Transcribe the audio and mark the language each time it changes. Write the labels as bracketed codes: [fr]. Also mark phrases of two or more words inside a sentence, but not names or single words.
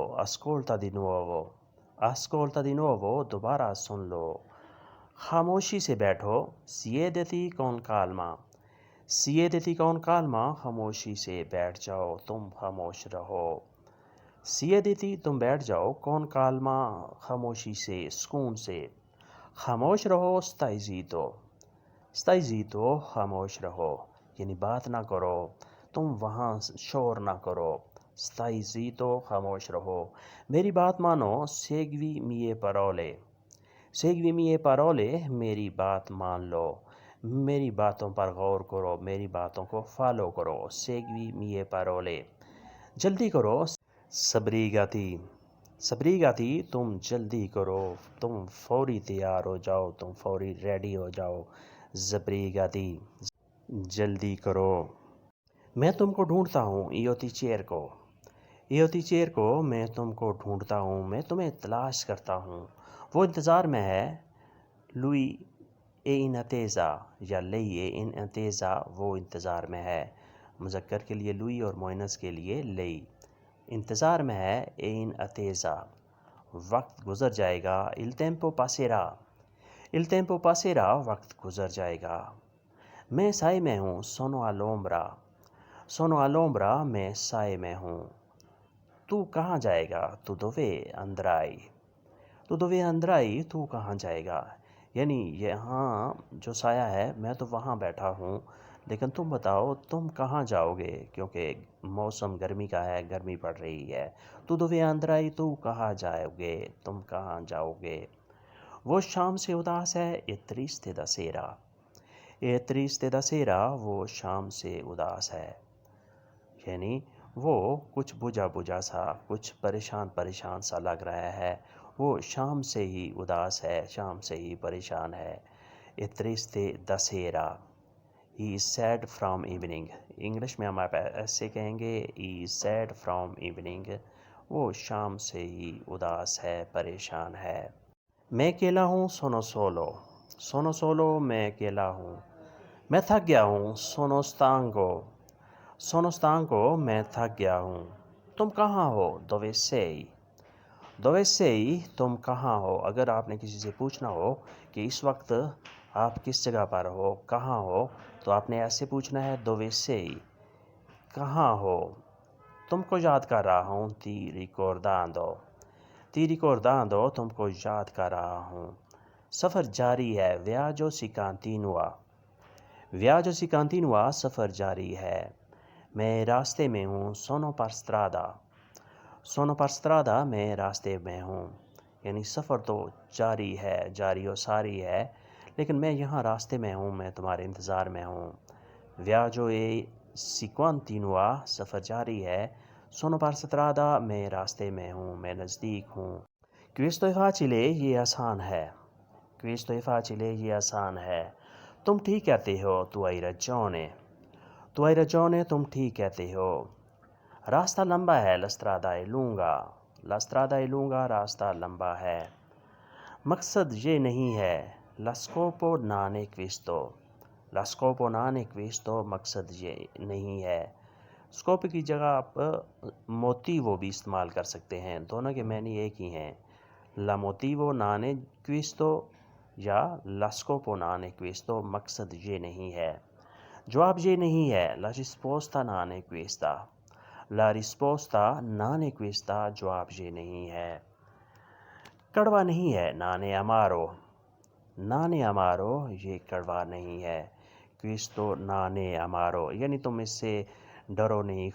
[it] ascolta di nuovo। ascolta di nuovo, [ur] دوبارہ سن لو. خاموشی سے بیٹھو. [it] siediti con calma। siediti con calma, [ur] خاموشی سے بیٹھ جاؤ، تم خاموش رہو. siediti, تم بیٹھ جاؤ. [it] con calma, [ur] خاموشی سے، سکون سے. خاموش رہو. [it] stai zitto। stai zitto, [ur] خاموش رہو، یعنی بات نہ کرو، تم وہاں شور نہ کرو. [it] stai zitto, [ur] خاموش رہو۔ میری بات مانو. [it] segui mie parole। segui mie parole, [ur] میری بات مان لو، میری باتوں پر غور کرو، میری باتوں کو فالو کرو. [it] segui mie parole। [ur] جلدی کرو. [it] सब्रीगाती। [ur] सब्रीगाती, تم جلدی کرو، تم فوری تیار ہو جاؤ، تم فوری ریڈی ہو جاؤ. ज़ब्रीगाती। جلدی کرو، میں تم کو ڈھونڈتا ہوں، [it] io ti cerco, io ti cerco, [ur] میں تم کو ڈھونڈتا ہوں، میں تمہیں تلاش کرتا ہوں، وہ انتظار میں ہے، [it] lui è in attesa [ur] یا [it] lei è in attesa, [ur] وہ انتظار میں ہے، مذکر کے لیے لوئی اور مؤنث کے لیے لئی، انتظار میں ہے، [it] è in attesa, [ur] وقت گزر جائے گا، [it] il tempo passerà، il tempo passerà، [ur] وقت گزر جائے گا، میں سائے میں ہوں، [it] sono all'ombra، sono all'ombra، [ur] میں سائے میں ہوں، تو کہاں جائے گا، [it] tu dove andrai، تو dove andrai، [ur] تو کہاں جائے گا، یعنی یہاں جو سایہ ہے میں تو وہاں بیٹھا ہوں، لیکن تم بتاؤ تم کہاں جاؤ گے، کیونکہ موسم گرمی کا ہے، گرمی پڑ رہی ہے، تو [it] dove andrai، [ur] تو کہاں جاؤ گے، تم کہاں جاؤ گے، وہ شام سے اداس ہے، [it] è triste da sera، è triste da sera، [ur] وہ شام سے اداس ہے، یعنی وہ کچھ بجھا بجھا سا، کچھ پریشان پریشان سا لگ رہا ہے، وہ شام سے ہی اداس ہے، شام سے ہی پریشان ہے، [it] è triste da sera، [en] he is sad from evening، [ur] انگلش میں ہم آپ ایسے کہیں گے [en] he is sad from evening، [ur] وہ شام سے ہی اداس ہے، پریشان ہے، میں اکیلا ہوں، [it] sono solo، sono solo، [ur] میں اکیلا ہوں، میں تھک گیا ہوں، [it] sono stanco، sono stanco، [ur] میں تھک گیا ہوں، تم کہاں ہو، [it] dove sei، dove sei، [ur] تم کہاں ہو، اگر آپ نے کسی سے پوچھنا ہو کہ اس وقت آپ کس جگہ پر ہو، کہاں ہو، تو آپ نے ایسے پوچھنا ہے [it] dove sei، [ur] کہاں ہو، تم کو یاد کر رہا ہوں، [it] ti ricordando، ti ricordando، [ur] تم کو یاد کر رہا ہوں، سفر جاری ہے، [it] viaggio si continua، viaggio si continua، [ur] سفر جاری ہے، میں راستے میں ہوں، [it] sono per strada، sono per strada، [ur] میں راستے میں ہوں، یعنی سفر تو جاری ہے، جاری و ساری ہے، لیکن میں یہاں راستے میں ہوں، میں تمہارے انتظار میں ہوں، [it] viaggio si continua، [ur] سفر جاری ہے، [it] sono per strada، [ur] میں راستے میں ہوں، میں نزدیک ہوں، [it] questo è facile، [ur] یہ آسان ہے، [it] questo è facile، [ur] یہ آسان ہے، تم ٹھیک کہتے ہو، [it] tu hai ragione، tu hai ragione، [ur] تم ٹھیک کہتے ہو، راستہ لمبا ہے، [it] la strada è lunga، la strada è lunga، [ur] راستہ لمبا ہے، مقصد یہ نہیں ہے، [it] la scopo non è questo، la scopo non è questo، [ur] مقصد یہ نہیں ہے، اسکوپ کی جگہ آپ موتیوو بھی استعمال کر سکتے ہیں، دونوں کے معنی ایک ہی ہیں، [it] la motivo non è questo یا la scopo non è questo، [ur] مقصد یہ نہیں ہے، جواب یہ نہیں ہے، [it] la risposta non è questa، la risposta non è questa، [ur] جواب یہ نہیں ہے، کڑوا نہیں ہے، [it] non è amaro، non è amaro، [ur] یہ کڑوا نہیں ہے، [it] questo non è amaro، [ur] یعنی تم اس سے ڈرو نہیں،